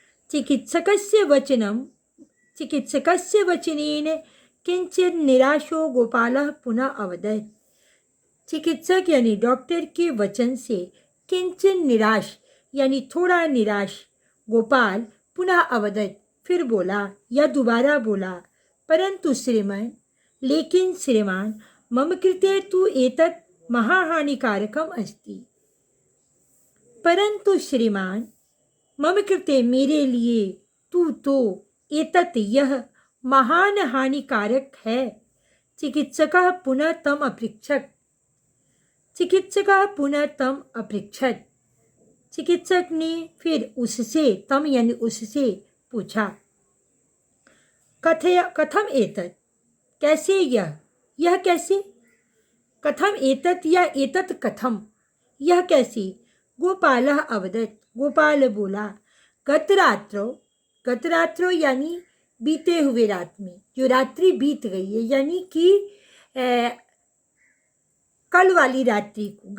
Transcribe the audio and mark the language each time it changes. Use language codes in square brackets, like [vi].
[sa] चिकित्सकस्य वचनेन किंचित निराशो गोपालः पुनः अवदत्। [hi] चिकित्सक यानी डॉक्टर के वचन से किंचित निराश यानी थोड़ा निराश, [sa] गोपाल पुनः अवदत् [hi] फिर बोला या दोबारा बोला, [sa] परंतु श्रीमान, लेकिन श्रीमान, मम कृते तु एतत् महाहानिकारकम अस्ति। [hi] परंतु श्रीमान, मम कृते मेरे लिए, तू तो, एतत् यह, महान हानिकारक है। [sa] चिकित्सकः पुनः तम अपृच्छत्। चिकित्सकः पुनः तम अपृच्छत्। [hi] चिकित्सक ने फिर उससे, तम यानी उससे, पूछा, [sa] कथम एतत्, [hi] कैसे यह कैसे। [sa] कथम एतत् या एतत् कथम, [hi] यह कैसे। गोपालः अवदत्, गोपाल बोला, गतरात्रो यानी बीते हुए रात में, जो रात्रि बीत गई है, यानी कि कल वाली रात्रि को।